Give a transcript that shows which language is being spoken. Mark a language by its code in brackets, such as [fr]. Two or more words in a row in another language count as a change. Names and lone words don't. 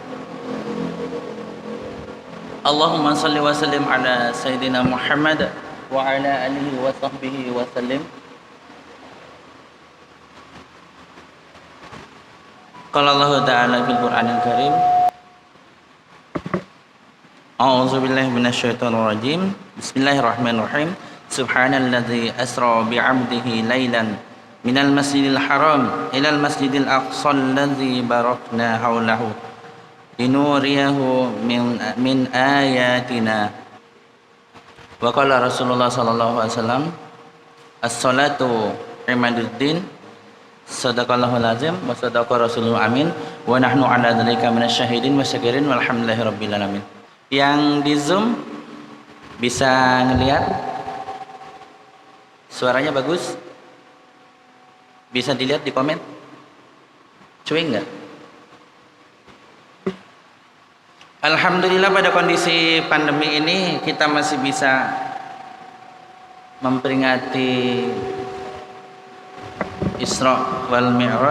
[ar] اللهم صل وسلم على سيدنا محمد وعلى آله وصحبه وسلم. قال الله تعالى في القرآن الكريم. أعوذ بالله من الشيطان الرجيم. بسم الله الرحمن الرحيم. سبحان الذي أسرى بعبده ليلا من المسجد الحرام إلى المسجد الأقصى الذي باركنا حوله لنريه من آياتنا. وقال رسول الله صلى الله عليه وسلم الصلاة عماد الدين. صدق الله العظيم وصدق رسول الأمين ونحن على ذلك من الشاهدين وشاكرين والحمد لله رب العالمين. [id] Yang di Zoom bisa ngelihat suaranya bagus? Bisa dilihat di komen? Cuy enggak? Alhamdulillah pada kondisi pandemi ini kita masih bisa memperingati Isra wal Mi'raj.